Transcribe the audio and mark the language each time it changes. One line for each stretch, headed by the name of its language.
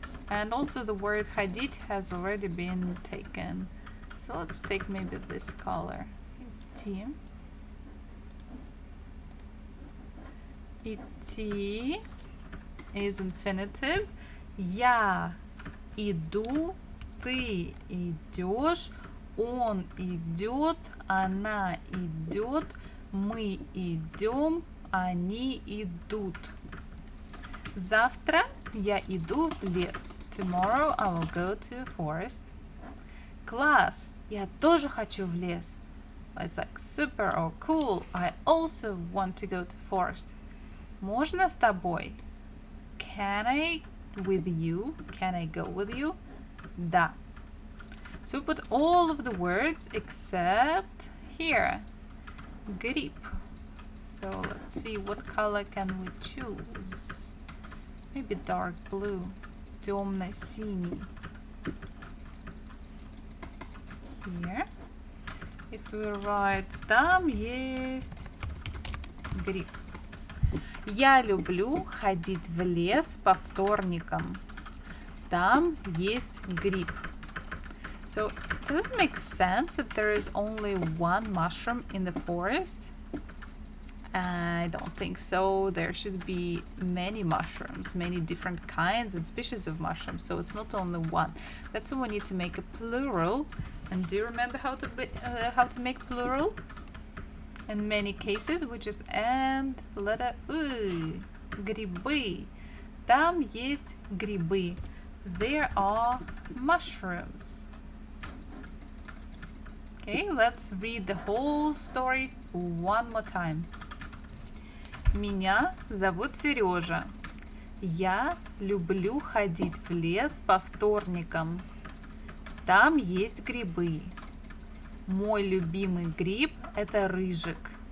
English: And also the word ходить has already been taken. So let's take maybe this color.
Russian: Идти.
English: Идти is infinitive.
Russian: Я иду, ты идешь, он идет, она идет, мы идем, они идут. Завтра я иду в лес.
English: Tomorrow I will go to a forest.
Russian: Класс, я тоже хочу в лес.
English: It's like super or cool. I also want to go to forest.
Russian: Можно с тобой?
English: Can I with you? Can I go with you? Да. So we put all of the words except here.
Russian: Гриб.
English: So let's see what color can we choose. Maybe dark blue. Темно-синий. Here. If we write,
Russian: там есть гриб. Я люблю ходить в лес по вторникам. Там есть гриб.
English: So, does it make sense that there is only one mushroom in the forest? I don't think so. There should be many mushrooms, many different kinds and species of mushrooms. So it's not only one. That's why we need to make a plural. And do you remember how to make plural? In many cases, we just add letter U.
Russian: Грибы. Там есть грибы.
English: There are mushrooms. Okay, let's read the whole story one more time.
Russian: Меня зовут Сережа. Я люблю ходить в лес по вторникам. Там есть грибы. Мой любимый гриб – это рыжик.